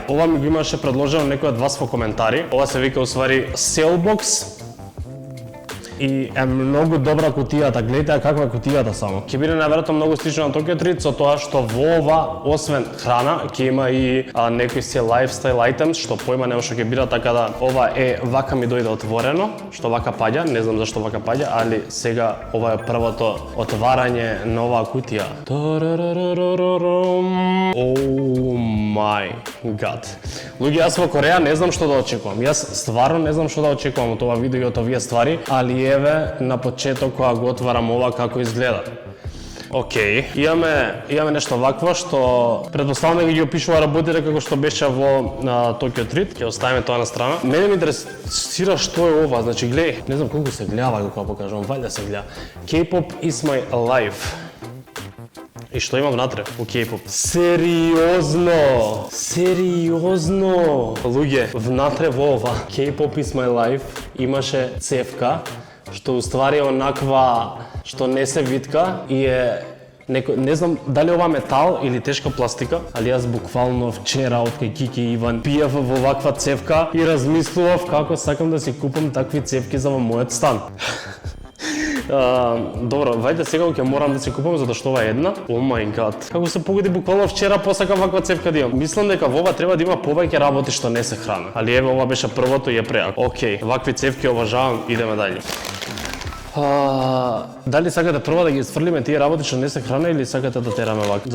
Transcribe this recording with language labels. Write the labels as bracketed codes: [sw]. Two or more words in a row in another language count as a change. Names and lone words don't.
[mk] Ова ми го имаше предложено некој од вас во коментари. Ова се вика усвари Sailbox. И е многу добра кутијата, гледате каква е кутијата само. Ќе биде најверојатно многу слично на Tokyo Treat, со тоа што во ова, освен храна, ќе има и некои се [en] lifestyle items, [mk] што појма нема што ќе биде, така да ова е вака ми дојде отворено, што вака паѓа, не знам зашто вака паѓа, али сега ова е првото отварање на оваа кутија. [en] Oh my god. [mk] Луѓе, јас во Кореја не знам што да очекувам. Јас стварно не знам што да очекувам од ова видео и од овие ствари, али еве на почеток кога го отварам ова како изгледа. Океј, имаме нешто вакво што претпоставам дека ги опишува работите како што беше во Tokyo Treat. Ќе оставиме тоа на страна. Мене ме интересира што е ова, значи гледај, не знам колку се гледа кога покажам, вајда се гледа. [en] K-pop is my life. [mk] И што има внатре у K-pop? Сериозно! Луѓе, внатре во ова [en] K-pop is my life [mk] имаше цевка, што уствари е онаква што не се витка и е не знам дали ова метал или тешка пластика, али јас буквално вчера од кај Кики и Иван пиев во ваква цевка и размислував како сакам да си купам такви цевки за во мојот стан. Добро, вајде сега ќе морам да си купам затоа што ова е една. [en] Oh my god. [mk] Како се погоди буквално вчера посакам ваква цевка да имам. Мислам дека во ова треба да има повеќе работи што не се храна. Али еве ова беше првото и е преако. Океј, вакви цевки обожавам, идеме дале. Дали сакате прво да ги сфрлиме тие работи што не се храна или сакате да тераме вака?